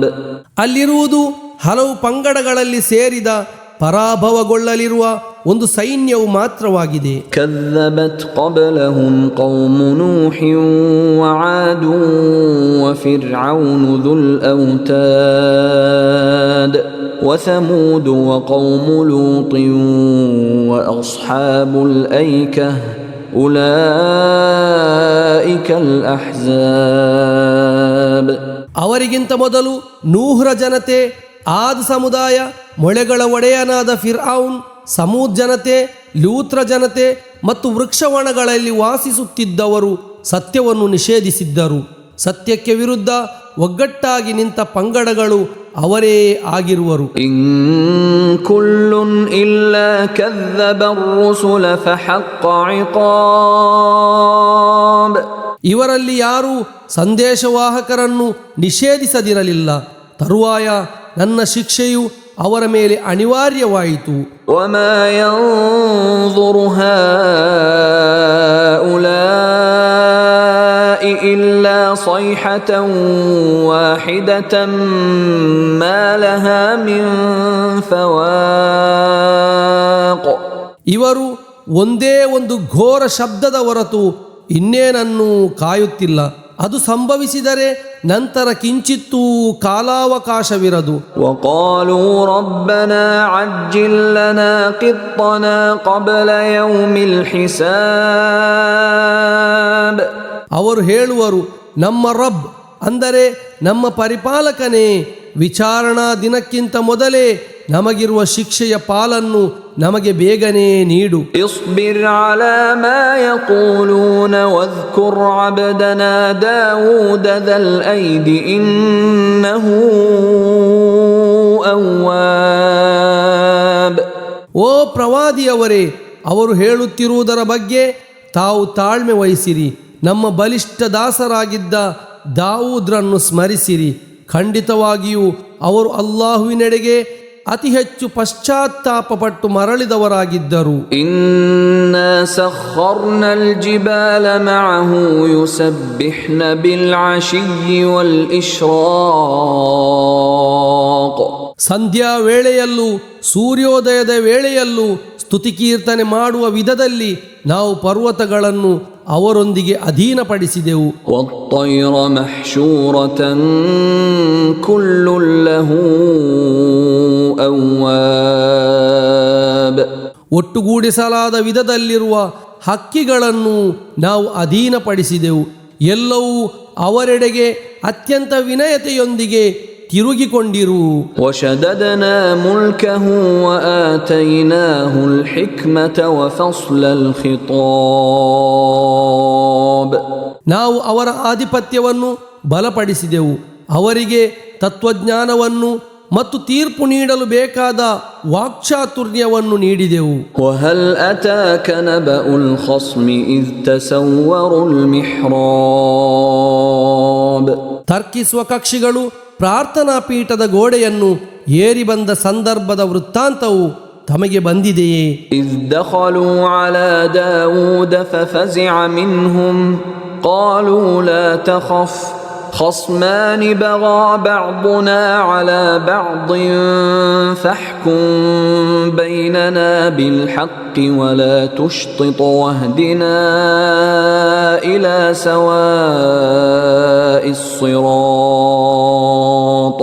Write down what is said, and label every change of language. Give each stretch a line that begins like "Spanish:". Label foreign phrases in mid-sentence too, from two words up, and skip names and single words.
Kannada: ಅಲ್ಲಿರುವುದು ಹಲವು ಪಂಗಡಗಳಲ್ಲಿ ಸೇರಿದ ಪರಾಭವಗೊಳ್ಳಲಿರುವ ಒಂದು ಸೈನ್ಯವು ಮಾತ್ರವಾಗಿದೆ.
Arabic: كذبت قبلهم قوم نوح وعاد وفرعون ذو الأوتاد وثمود وقوم لوط وأصحاب الأيكة أولئك الأحزاب.
Kannada: ಅವರಿಗಿಂತ ಮೊದಲು ನೂಹ್ರ ಜನತೆ, ಆದ್ ಸಮುದಾಯ, ಮೊಳೆಗಳ ಒಡೆಯನಾದ ಫಿರ್ಔನ್, ಸಮೂದ್ ಜನತೆ, ಲೂತ್ರ ಜನತೆ ಮತ್ತು ವೃಕ್ಷವನಗಳಲ್ಲಿ ವಾಸಿಸುತ್ತಿದ್ದವರು ಸತ್ಯವನ್ನು ನಿಷೇಧಿಸಿದ್ದರು. ಸತ್ಯಕ್ಕೆ ವಿರುದ್ಧ ಒಗ್ಗಟ್ಟಾಗಿ ನಿಂತ ಪಂಗಡಗಳು ಅವರೇ ಆಗಿರುವರು.
Arabic: إن كل إلا كذب الرسل فحق عقاب.
Kannada: ಇವರಲ್ಲಿ ಯಾರೂ ಸಂದೇಶವಾಹಕರನ್ನು ನಿಷೇಧಿಸದಿರಲಿಲ್ಲ. ತರುವಾಯ ನನ್ನ ಶಿಕ್ಷೆಯು ಅವರ ಮೇಲೆ ಅನಿವಾರ್ಯವಾಯಿತು.
Arabic: وما ينظر هؤلاء إلا صيحة واحدة ما لها من فواق.
Kannada: ಇವರು ಒಂದೇ ಒಂದು ಘೋರ ಶಬ್ದದ ಹೊರತು ಇನ್ನೇನನ್ನೂ ಕಾಯುತ್ತಿಲ್ಲ. ಅದು ಸಂಭವಿಸಿದರೆ ನಂತರ ಕಿಂಚಿತ್ತೂ ಕಾಲಾವಕಾಶವಿರದು.
Arabic: وقالوا ربنا عجل لنا قطنا قبل يوم الحساب.
Kannada: ಅವರು ಹೇಳುವರು, ನಮ್ಮ ರಬ್ ಅಂದರೆ ನಮ್ಮ ಪರಿಪಾಲಕನೇ, ವಿಚಾರಣಾ ದಿನಕ್ಕಿಂತ ಮೊದಲೇ ನಮಗಿರುವ ಶಿಕ್ಷೆಯ ಪಾಲನ್ನು ನಮಗೆ ಬೇಗನೆ ನೀಡು.
Arabic: اصبر على ما يقولون واذكر عبدنا داود ذا الأيد إنه أواب.
Kannada: ಓ ಪ್ರವಾದಿಯವರೇ, ಅವರು ಹೇಳುತ್ತಿರುವುದರ ಬಗ್ಗೆ ತಾವು ತಾಳ್ಮೆ ವಹಿಸಿರಿ. ನಮ್ಮ ಬಲಿಷ್ಠ ದಾಸರಾಗಿದ್ದ ದಾವೂದ್ರನ್ನು ಸ್ಮರಿಸಿರಿ. ಖಂಡಿತವಾಗಿಯೂ ಅವರು ಅಲ್ಲಾಹುವಿನೆಡೆಗೆ ಅತಿ ಹೆಚ್ಚು ಪಶ್ಚಾತ್ತಾಪಪಟ್ಟು ಮರಳಿದವರಾಗಿದ್ದರು.
Arabic: إنا سخرنا الجبال معه يسبحن بالعشي والإشراق.
Kannada: ಸಂಧ್ಯಾ ವೇಳೆಯಲ್ಲೂ ಸೂರ್ಯೋದಯದ ವೇಳೆಯಲ್ಲೂ ಸ್ತುತಿಕೀರ್ತನೆ ಮಾಡುವ ವಿಧದಲ್ಲಿ ನಾವು ಪರ್ವತಗಳನ್ನು ಅವರೊಂದಿಗೆ ಅಧೀನಪಡಿಸಿದೆವು.
Arabic: والطير محشورة كل له أواب.
Kannada: ಒಟ್ಟುಗೂಡಿಸಲಾದ ವಿಧದಲ್ಲಿರುವ ಹಕ್ಕಿಗಳನ್ನು ನಾವು ಅಧೀನಪಡಿಸಿದೆವು. ಎಲ್ಲವೂ ಅವರೆಡೆಗೆ ಅತ್ಯಂತ ವಿನಯತೆಯೊಂದಿಗೆ ತಿರುಗಿಕೊಂಡಿರು.
Arabic: وشددنا ملكه وآتيناه الحكمة وفصل الخطاب.
Kannada: ನಾವು ಅವರ ಆಧಿಪತ್ಯವನ್ನು ಬಲಪಡಿಸಿದೆವು, ಅವರಿಗೆ ತತ್ವಜ್ಞಾನವನ್ನು ಮತ್ತು ತೀರ್ಪು ನೀಡಲು ಬೇಕಾದ ವಾಕ್ಚಾತುರ್ಯವನ್ನು ನೀಡಿದೆವು.
Arabic: وهل أتاك نبأ الخصم إذ تسوروا المحراب.
Kannada: ತರ್ಕಿಸುವ ಕಕ್ಷಿಗಳು ಪ್ರಾರ್ಥನಾ ಪೀಠದ ಗೋಡೆಯನ್ನು ಏರಿ ಬಂದ ಸಂದರ್ಭದ ವೃತ್ತಾಂತವು ತಮಗೆ ಬಂದಿದೆಯೇ?
Arabic: إذ دخلوا على داود ففزع منهم قالوا لا تخف خصمان بغى بعضنا على بعض فاحكم بيننا بالحق ولا تشطط واهدنا إلى سواء الصراط.